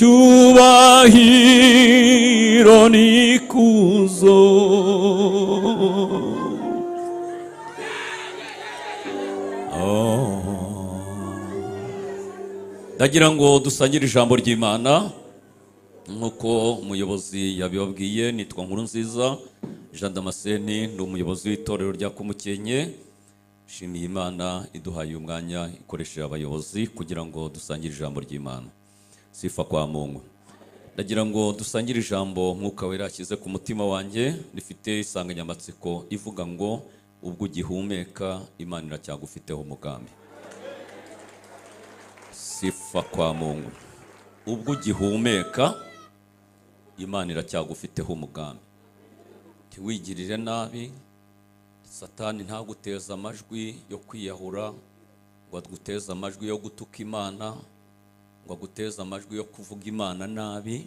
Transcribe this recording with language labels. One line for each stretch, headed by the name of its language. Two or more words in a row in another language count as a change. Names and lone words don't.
Kinyarwanda: icyubahiro n'ikuzo ndagira ngo dusangire ijambo ry'Imana nk'uko umuyobozi yabibabwiye. Nitwa Nkurunziza Jean Damascene, ndi umuyobozi w'itorero rya Kumukenke. Shimiye Imana iduhaye umwanya ikoresheje abayobozi kugira ngo dusangire ijambo ry'Imana.
Swahili: Sifa kwa Mungu.
Kinyarwanda: Ndagira ngo dusangire ijambo Mwuka Wera yashyize ku mutima wanjye, rifite insanganyamatsiko ivuga ngo ubwo ugihumeka Imana iracyagufiteho umugambi.
Swahili: Sifa kwa Mungu.
Kinyarwanda: Ubwo ugihumeka Imana iracyagufiteho umugambi. Ntiwigirire nabi, Satani ntaguteza amajwi yo kwiyahura, ngo aguteze amajwi yo gutuka Imana, ngo aguteze amajwi yo kuvuga Imana nabi.